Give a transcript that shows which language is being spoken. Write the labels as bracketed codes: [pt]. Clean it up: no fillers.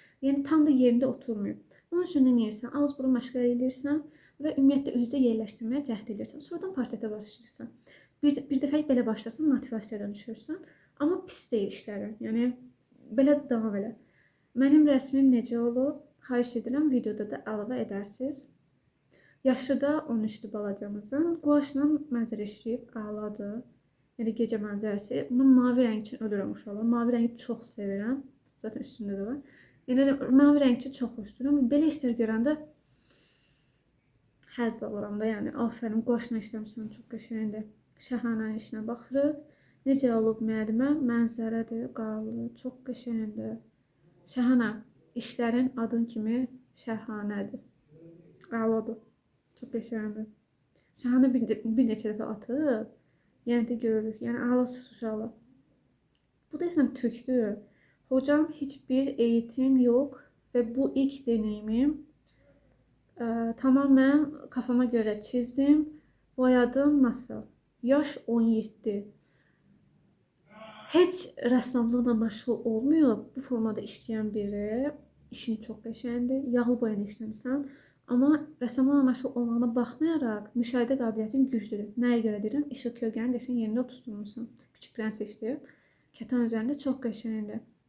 [az] Yəni tam da yerində oturmuyor. Onun üçün nə edirsən? Ağız burun məşq edirsən və ümumiyyətlə üzü yerləşdirməyə cəhd edirsən. Sonradan portretə başlayırsan. Bir dəfə belə başlasan, motivasiyadan düşürsən. Amma pis deyil işlərin. Yəni belə də davam elə. Mənim rəsmim necə olub? Xahiş edirəm, videoda da əlavə edərsiniz. Yaşı da 13-dür balacamızın. Quaşla mənzərə işləyib, əladır. Yəni gecə mənzərəsi. Mən mavi rəng üçün ölürəm uşaqlar. Mavi rəngi çox sevirəm. Zaten üstündə də var. Yəni mavi rəng üçün çox xoşduram. Belə işlər görəndə həzz alıram da. Yəni afərin, quaşla işləmişəm, çox qəşəngdir. Şəhanənin işinə baxırıq. Necə olub müəllimə? Mənzərədir, qarlı, çox qəşəngdir. Şəhanə, işlərin adın kimi şəhanədir. Əladır. Çox qəşəngdir. Şəhanə bir neçə dəfə atıb. Yəni də görürük. Yəni ağlasız uşaqlar. Bu da sən türkdür. [tr] Hocam heç bir eğitim yox və bu ilk deneyimim. Tamamen kafama göre çizdim. Boyadım nasıl? Yaş 17. [az] Heç rəssamlıqla məşğul olmuyor. Bu formada işləyən biri. İşin çox qəşəngdir. Yağlı boyanı işləmişsən. Amma rəssamlıqla məşğul olmağına baxmayaraq müşahidə qabiliyyətin güclüdür. Nəyə görə deyirəm? İşıq kölgəni qəşəng yerində oturtmuşsan. Küçük prens işləyib. Kətan üzərində çox qəşəngdir.